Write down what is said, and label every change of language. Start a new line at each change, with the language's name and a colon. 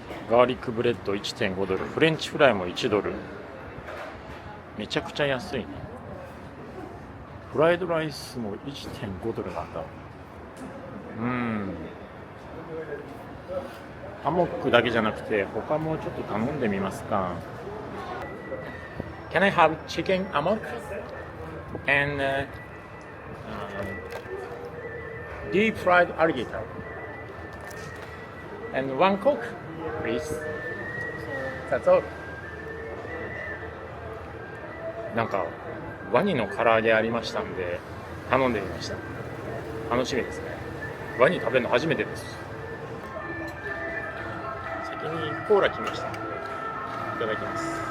Japanese: ガーリックブレッド 1.5 ドル。フレンチフライも1ドル。めちゃくちゃ安いね。フライドライスも 1.5 ドルなんだ。アモックだけじゃなくて他もちょっと頼んでみますか。
English: Can I have chicken amok and deep fried alligator and one coke, please. That's all.
Japanese: なんかワニの唐揚げありましたんで頼んでみました。楽しみですね。ワニ食べるの初めてです。先にコーラ来ましたのでいただきます。